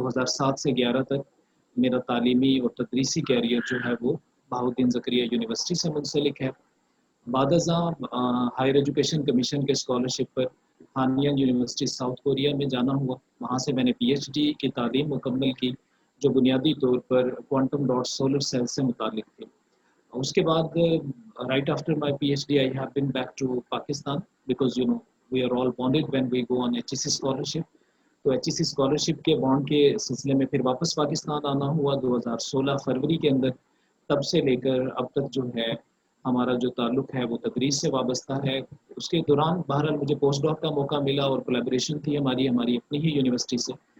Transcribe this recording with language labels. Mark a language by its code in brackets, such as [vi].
[ur] 2007 سے 11 تک میرا تعلیمی اور تدریسی کیریئر جو ہے وہ بہاؤالدین زکریا یونیورسٹی سے منسلک ہے. بعد ازاں ہائر ایجوکیشن کمیشن کے اسکالرشپ پر ہانیانگ یونیورسٹی ساؤتھ کوریا میں جانا ہوا. وہاں سے میں نے پی ایچ ڈی کی تعلیم مکمل کی، جو بنیادی طور پر کوانٹم ڈاٹ سولر سیل سے متعلق تھی. اس کے بعد [en] right after my PhD I have been back to Pakistan because we are all bonded when we go on HEC scholarship. [ur] تو HEC اسکالرشپ کے بانڈ کے سلسلے میں پھر واپس پاکستان آنا ہوا 2016 فروری کے اندر. تب سے لے کر اب تک جو ہے ہمارا جو تعلق ہے وہ تدریس سے وابستہ ہے. اس کے دوران بہرحال مجھے پوسٹ ڈاک کا موقع ملا اور کولیبریشن تھی ہماری اپنی ہی یونیورسٹی سے.